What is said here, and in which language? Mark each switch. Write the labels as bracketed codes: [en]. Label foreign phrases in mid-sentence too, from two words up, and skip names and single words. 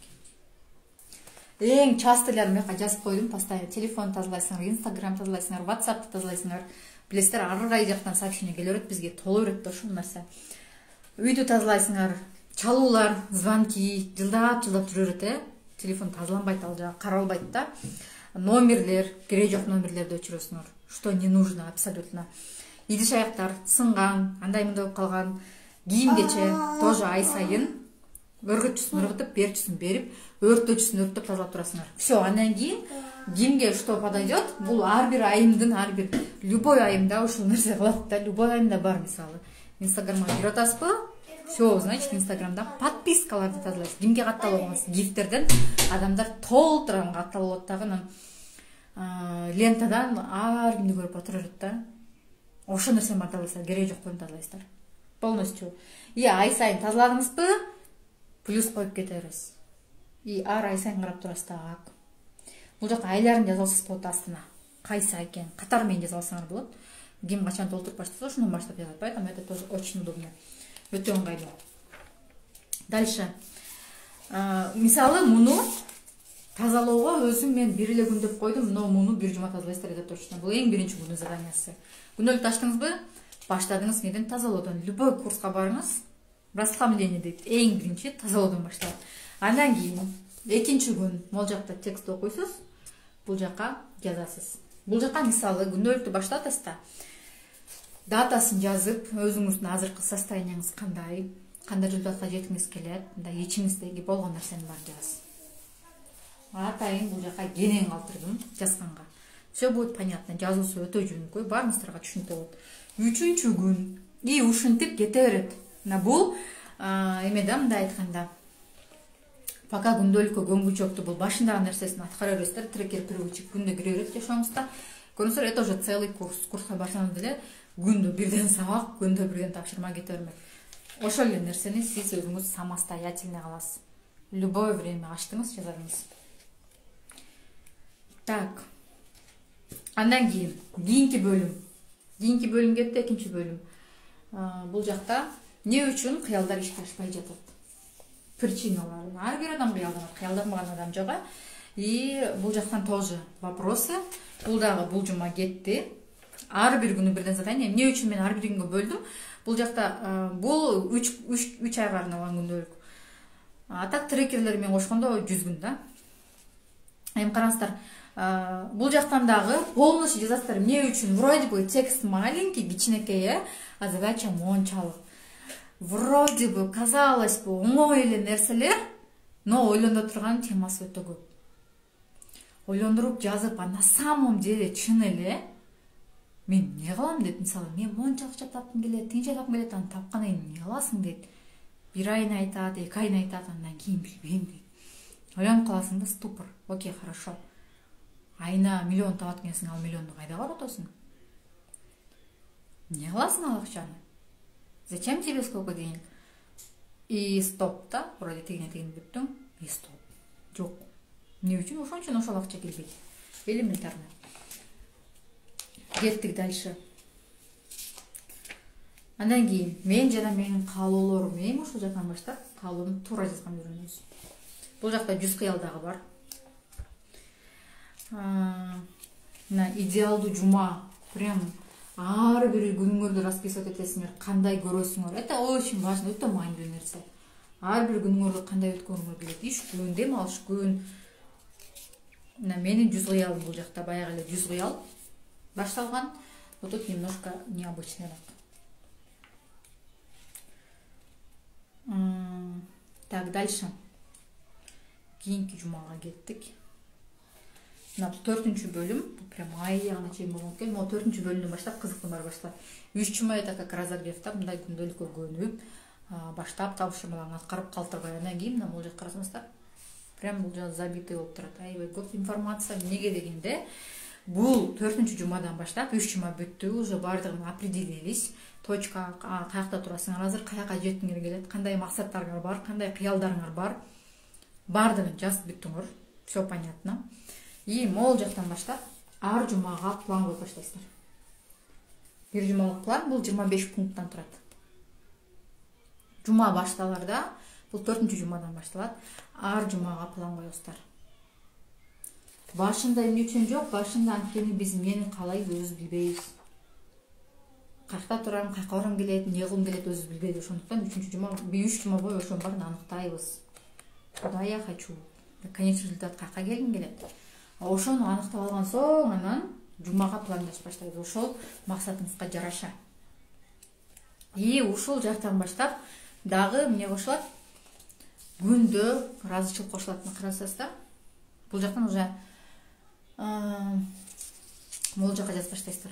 [ky] Эң частыларын мека жазып койдум, постоянно телефон тазалайсыңар, Instagram тазалайсыңар, WhatsApp тазалайсыңар. Билесиздер, ар кай жактан сообщение келе берет, бизге толо берет да ошол нерсе. Үйдү тазалайсыңар, чалуулар, звонки, жылдап жүрө берет, телефон тазаланбайт, ал жагы каралбайт да. Номерлер, кереги жок номерлерди өчүрөсүңөр. [ru] Что не нужно абсолютно. [ky] Идиш аяктар сынган, андай мындай болуп калган, кийимгече тоже ай сайын өргөтчүсүн өргөтүп, берчүсүн берип, өрттөчүсүн өрттөп тазалап турасыңар. Всё, андан кийин кимге [ru] что подойдет, [ky] бул ар бир айымдын, ар бир любой айымда ушул нерсе кылат да, любой айымда бар, мисалы. Инстаграмга кирип атасызбы? [ru] Всё, значит, [ky] Инстаграмда подпискаларды тазалайсыз. Кимге катталып алгансыз? Гифтерден адамдар толтура катталып атат дагы, лентадан ар кимди көрүп отура берет да. Ошол нерсени бар тазалайсыздар, кереги жокторун тазалайсыздар. [ru] Полностью. [ky] И ай сайын тазаладыңызбы? Плюс коюп кете бересиз. И ар ай сайын карап турасыз так. Бул жакта айларын жазып алсаңыз болот астына. Кайсы ай экенин катар менен жазып алсаңар болот. Ким качан толтуруп баштаса, ошондон баштап жазат. [ru] Поэтому это тоже очень удобно. [ky] Өтө ыңгайлуу. Дальше. Мисалы, муну тазалоого өзүм мен бир эле күн деп койдум, но муну бир жума тазалайсыздар, [ru] это точно. [ky] Бул эң биринчи күндүн заданиясы. Күндөөлүктү ачтыңызбы? Баштадыңыз неден? Тазалоодон. Любой курска барыңыз, расслабление дейт. Эң биринчи тазалоодон башталат. Андан кийин экинчи күн могул жакта текст окуйсуз, бул жака жазасыз. Бул жака мисалы күндөөлүктү баштатасыз да, датасын жазып, өзүңүздүн азыркы состоянияңыз кандай результатка жеткиңиз келет, мындай ичиңиздеги болгон нерсени баарын жазасыз. Атайын бул жака кенен калтырдым жазганга. [ru] Все будет понятно. [ky] Жазуусу өтө жөнөкөй, баарыңыздарга түшүнүктүү болот. Үчүнчү күн и ушинтип кете берет. Бул эмеде мындай айтканда, пока күндөөлүккө көңгүчөктү бул башындагы нерсесин аткара бересиздер, [ru] трекер привычек [ky] күндө кире берет жашооңузда. Көрүңүздөр, [ru] это уже целый курс. [ky] Курска барсаңыз деле күндө бирден сабак, күндө бирден тапшырма кете бермек. Ошол эле нерсени сиз өзүңүз самостоятельно кыласыз. [ru] Любое время [ky] ачтыңыз, жазадыңыз. Так. Андан кийинки бөлүм. Кийинки бөлүм кетти, экинчи бөлүм. Бул жакта эмне үчүн кыялдар ишке ашпай жатат? Причиналары. Ар бир адам кыялданбаган адам жок. И бул жактан [ru] тоже вопросы. [ky] Бул дагы бул жума кетти. Ар бир күнү бирден задание. Эмне үчүн мен ар бир күнгө бөлдүм? Бул жакта бул 3 айга арналган күндөөлүк. Атак трекерлери менен кошкондо 100 күн да. Эми караңыздар, бул жактан дагы полностью жазасыздар. Эмне үчүн? [ru] Вроде бы текст маленький, кичинекей, а задача мончалык. Вроде бы казалось бы [ky] оңой эле нерселер, но ойлондо турган темасы өтө көп. Ойлондуруп жазып, [ru] на самом деле [ky] чын эле мен эмне кылам дейт, мисалы, мен монча акча тапкым келет, тинче тапкым келет, аны тапкандан кийин эмне кыласың дейт. Бир айын айтат, 2 айын айтат, андан кийин билбейм дейт. Ойлонуп каласың да, ступор. [ru] Окей, хорошо. [ky] Айына миллион табат экенсиң, ал миллионду кайда каратасың? Эмне кыласың ал акчаны? [ru] Зачем тебе сколько денег? И стоп да, вроде [ky] тегине бүттүң, [ru] и стоп. [ky] Жок. Эмне үчүн? Ошон үчүн ошол акча келбейт. [ru] Элементарно. Кеттик дальше. [ky] Андан кийин мен жана менин каалоолорум, эми ушул жактан баштап каалоону туура жазган үйрөнөбүз. Бул жакта 100 кыял дагы бар. Мына идеалдуу жума, прям ар бир күнүңөрдү расписывать этесиңер, кандай көрөсүңөр. [ru] Это очень важно, [ky] өтө маанилүү нерсе. Ар бир күнүңөрдү кандай өткөргүңөр келет. Иш күн, дем алыш күн. Мына менин 100 кыялым бул жакта баягы эле 100 кыял башталган. [ru] Вот тут немножко необычный. Так, дальше. [ky] Кийинки жумага кеттик. Мына 4-чү бөлүм, прям аягына чейин болгон экен. Могу 4-чү бөлүмдөн баштап кызыктын баары башталат. 3 жума [ru] это как разогрев [ky] да, мындай күндөөлүккө көнүп, баштап табышмаларын аткарып калтырбай. Андан кийин мына бул жакка карасаңыздар, прям бул жак забитый болуп турат. Аябай көп информация. Эмнеге дегенде, бул 4-чү жумадан баштап 3 жума бүттү, уже баардыгын определились. Точка каякта турасыңар, азыр каяка жеткиңер келет, кандай максаттарыңар бар, кандай кыялдарыңар бар. Баардыгын жазып бүттүңөр. [ru] Все понятно. [ky] И могул жактан баштап ар жумага план коюп баштайсыздар. Бир жумалык план бул 25 пункттан турат. Жума башталарда, бул 4-чү жумадан башталат, ар жумага план коесуздар. Башында эмне үчүн жок, башында анткени биз эмнени каалайбыз өзүбүз билбейбиз. Кайякта турам, кайка барам келет, эмне кылгым келет өзүбүз билбейбиз. Ошондуктан 3 жума бою ошонун баарын аныктайбыз. [ru] Куда я хочу? Конечный результат [ky] кайка келгим келет. Ошону аныктап алган соң, анан жумага пландашып баштайбыз. Ошол максатыңызга жараша. И ушул жактан баштап дагы эмне кошулат? Күндө ыраазычылык кошулат. Карасаңыздар, бул жактан уже могул жакка жазып баштайсыздар.